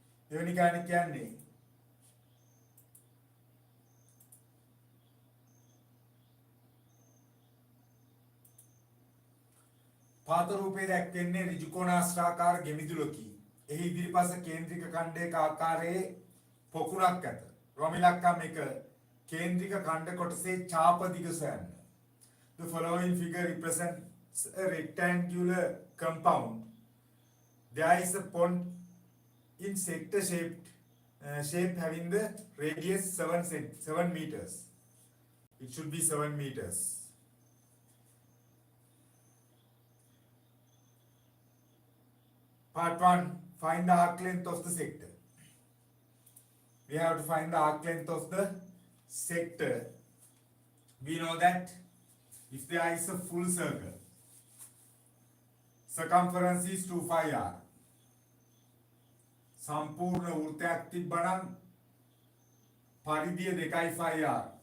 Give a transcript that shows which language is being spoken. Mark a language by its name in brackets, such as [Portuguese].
[Sinhala] දෙවෙනි ගාන කියන්නේ පාත රූපයේ දැක්වෙන්නේ ඍජුකෝණාශ්‍රාකාර ගෙමිදුලකි. එහි ඉදිරිපස කේන්ද්‍රික ඛණ්ඩයක ආකාරයේ පොකුණක් ඇත. රොමිලක්කම් එක කේන්ද්‍රික ඛණ්ඩ කොටසේ ඡාප දිග සොයන්න. [English] The following figure represents a rectangular compound. There is a pond in sector shape having the radius 7 meters. It should be 7 meters. Part 1. Find the arc length of the sector. We have to find the arc length of the sector. We know that if there is a full circle, circumference is 2 pi r. [Sinhala] සම්පූර්ණ වෘත්තයක් තිබ්බනම් පරිධිය 2 pi r.